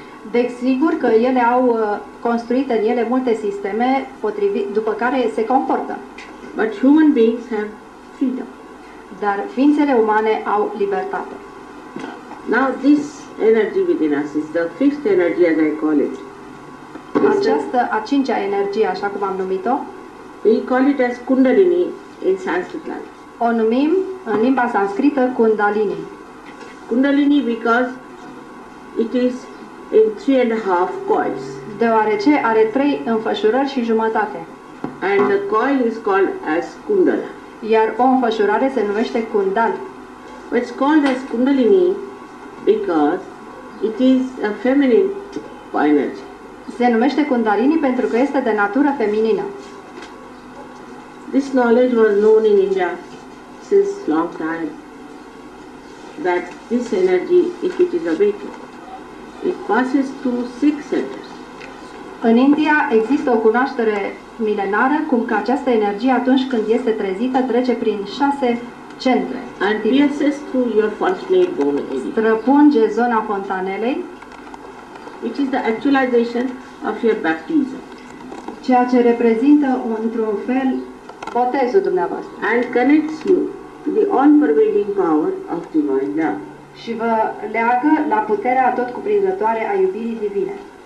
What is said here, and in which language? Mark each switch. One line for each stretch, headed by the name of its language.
Romanian: Desigur că ele au construit în ele multe sisteme după care se comportă.
English: But human beings have freedom.
Romanian: Dar ființele umane au libertate.
English: Now this energy within us is the fifth energy, as I call it.
Romanian: Această a cincea energie, așa cum am numit-o,
English: We call it as Kundalini in Sanskrit language.
Romanian: o numim în limba sanscrită Kundalini.
English: Kundalini because it is in 3.5 coils.
Romanian: Deoarece are 3 înfășurări și jumătate.
English: And the coil is called as Kundala.
Romanian: Iar o înfășurare se numește Kundal.
English: It's called as Kundalini because it is a feminine energy.
Romanian: Se numește Kundalini pentru că este de natură feminină.
English: This knowledge was known in India since long time, that this energy, if it is awakened, it passes through 6 centers.
Romanian: În India există o cunoaștere milenară cum că această energie atunci când este trezită trece prin 6 centre.
English: And pierces through your fontanelle bone area,
Romanian: Străpunge zona fontanelei,
English: which is the actualization of your baptism,
Romanian: ceea ce reprezintă într-un fel botezul dumneavoastră.
English: and connects you to the all-pervading power of divine love.
Romanian: Și vă leagă la puterea atotcuprinzătoare a iubirii divine.